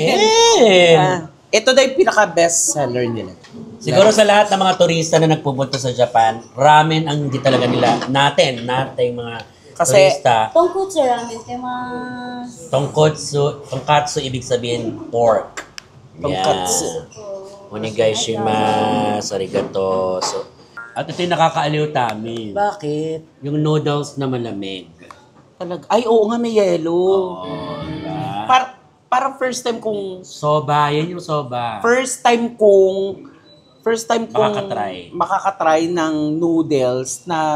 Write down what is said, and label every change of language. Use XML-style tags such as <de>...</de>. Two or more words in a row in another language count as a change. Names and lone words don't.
<tl>Ito daw yung pinaka-best seller nila. Siguro sa lahat ng mga turista na nagpupunta sa Japan, ramen ang hindi talaga nila. Nating mga Kasi- turista.</tl> <ja>豚骨ラーメンてます.</ja> <tl>Tonkatsu ibig sabihin pork. Tonkatsu.</tl> <ja>お願いします、ありがとう.</ja> <tl>At ito yung nakakaaliw tamin. Bakit? Yung noodles na malamig. Ay, oo nga, may yellow. Oo, diba? Parang first time kong Soba, yan yung soba. makakatry ng noodles na</tl>